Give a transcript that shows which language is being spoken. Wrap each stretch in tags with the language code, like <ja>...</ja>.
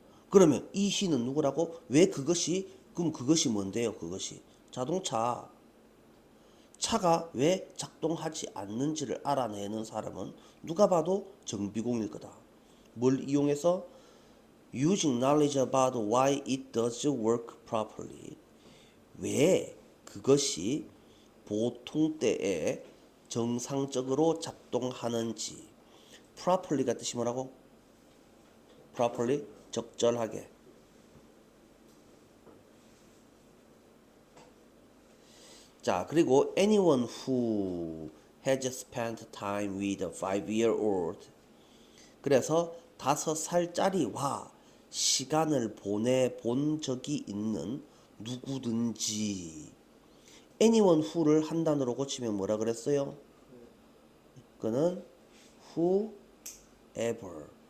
<ko>그러면 이 희는 누구라고? 왜 그것이 그럼 그것이 뭔데요? 그것이 자동차 차가 왜 작동하지 않는지를 알아내는 사람은 누가 봐도 정비공일 거다. 뭘 이용해서?</ko> <en>Using knowledge about why it does work properly.</en> <ko>왜 그것이 보통 때에 정상적으로 작동하는지. properly가 뜻이 뭐라고? properly 적절하게. 자, 그리고 anyone who has spent time with a 5-year-old. 그래서 5살짜리와 시간을 보내본 적이 있는 누구든지. anyone who 를 한 단어로 고치면 뭐라 그랬어요? 그거는 whoever.</ko>